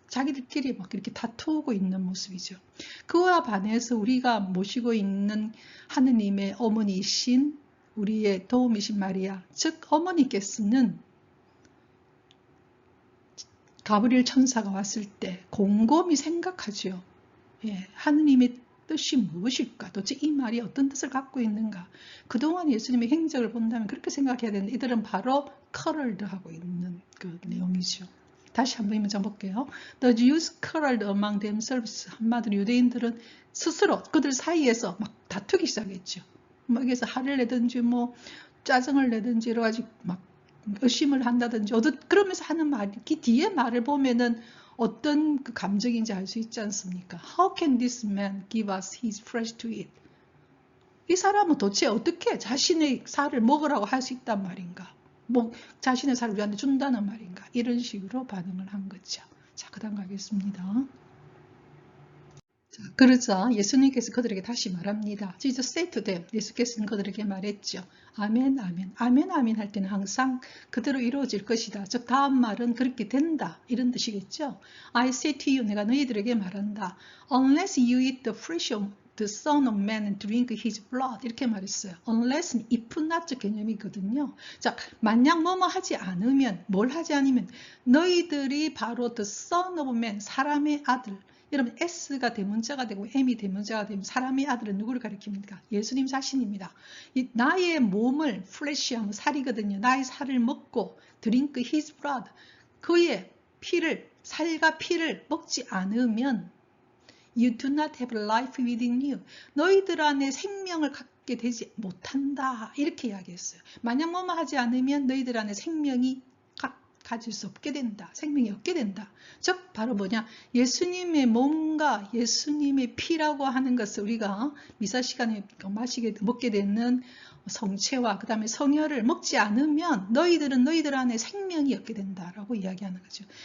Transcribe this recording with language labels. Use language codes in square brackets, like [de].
[ko] 자기들끼리 막 이렇게 다투고 있는 모습이죠. 그와 반해서 우리가 모시고 있는 하느님의 어머니이신 우리의 도움이신 마리아, 즉 어머니께서는 가브리엘 천사가 왔을 때 곰곰이 생각하죠. 예, 하느님의 뜻이 무엇일까? 도대체 이 말이 어떤 뜻을 갖고 있는가? 그동안 예수님의 행적을 본다면 그렇게 생각해야 되는데 이들은 바로 quarreled 하고 있는 그 내용이죠. 다시 한번 이 문장 볼게요. [en] The Jews quarreled among themselves. [ko] 한마디로 유대인들은 스스로 그들 사이에서 막 다투기 시작했죠. 막 여기서 화를 내든지 뭐 짜증을 내든지 여러 가지 막 의심을 한다든지 그러면서 하는 말, 그 뒤에 말을 보면은 어떤 그 감정인지 알 수 있지 않습니까? [en] How can this man give us his flesh to eat? [ko] 이 사람은 도대체 어떻게 자신의 살을 먹으라고 할 수 있단 말인가? 뭐 자신의 살을 우리한테 준다는 말인가? 이런 식으로 반응을 한 거죠. 자, 그 다음 가겠습니다. 자, 그러자 예수님께서 그들에게 다시 말합니다. [en] Jesus said to them. [ko] 예수께서는 그들에게 말했죠. 아멘, 아멘. 아멘, 아멘 할 때는 항상 그대로 이루어질 것이다. 즉 다음 말은 그렇게 된다. 이런 뜻이겠죠. [en] I say to you. [ko] 내가 너희들에게 말한다. [en] Unless you eat the flesh of the Son of Man and drink his blood. [ko] 이렇게 말했어요. Unless는 if not 개념이거든요. 자, 만약 뭐뭐 하지 않으면, 뭘 하지 않으면 너희들이 바로 the Son of Man, 사람의 아들. 여러분 S가 대문자가 되고 M이 대문자가 되면 사람의 아들은 누구를 가리킵니까? 예수님 자신입니다. 나의 몸을 플래시하면 살이거든요. 나의 살을 먹고 [en] drink his blood, [ko] 그의 피를, 살과 피를 먹지 않으면 [en] you do not have life within you. [ko] 너희들 안에 생명을 갖게 되지 못한다. 이렇게 이야기했어요. 만약 뭐뭐 하지 않으면 너희들 안에 생명이 가질 수 없게 된다. 생명이 없게 된다. 즉 바로 뭐냐? 예수님의 몸과 예수님의 피라고 하는 것을 우리가 미사 시간에 먹게 되는 성체와 그 다음에 성혈을 먹지 않으면 너희들은 너희들 안에 생명이 없게 된다라고 이야기하는 거죠.